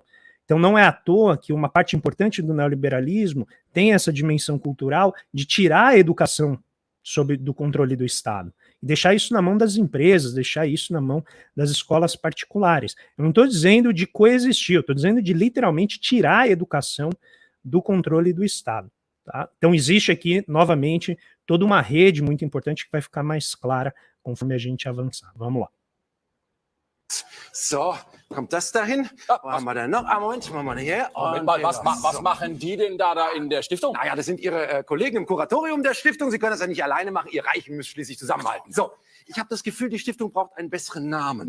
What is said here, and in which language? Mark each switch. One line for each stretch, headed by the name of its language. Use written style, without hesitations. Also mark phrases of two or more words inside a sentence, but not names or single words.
Portuguese: Então não é à toa que uma parte importante do neoliberalismo tem essa dimensão cultural de tirar a educação do controle do Estado e deixar isso na mão das empresas, deixar isso na mão das escolas particulares. Eu não estou dizendo de coexistir, eu estou dizendo de literalmente tirar a educação do controle do Estado. Tá? Então existe aqui, novamente, toda uma rede muito importante que vai ficar mais clara conforme a gente avançar. Vamos lá.
German: So, kommt das dahin? Wo haben wir denn noch? Moment, machen wir hier. Was machen die denn da in der Stiftung? Naja, das sind Ihre Kollegen im Kuratorium der Stiftung. Sie können das ja nicht alleine machen. Ihr Reichen müsst schließlich zusammenhalten. So, ich habe das Gefühl, die Stiftung braucht einen besseren Namen.